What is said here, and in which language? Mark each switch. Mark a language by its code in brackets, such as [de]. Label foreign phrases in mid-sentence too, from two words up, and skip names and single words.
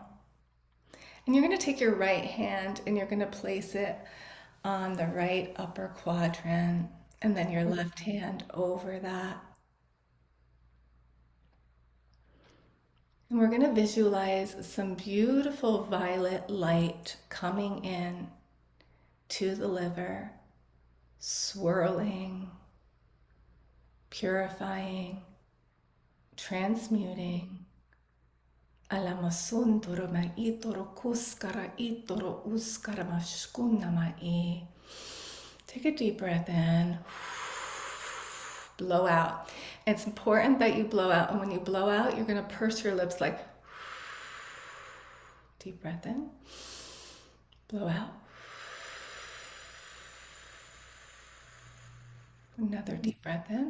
[en] And you're going to take your right hand and you're going to place it on the right upper quadrant, and then your left hand over that. And we're going to visualize some beautiful violet light coming in to the liver, swirling, purifying, transmuting. Alamasun toro ma itoro kuskara itoro uskara mashkuna mai. Take a deep breath in. Blow out. It's important that you blow out. And when you blow out, you're going to purse your lips like deep breath in. Blow out. Another deep breath in.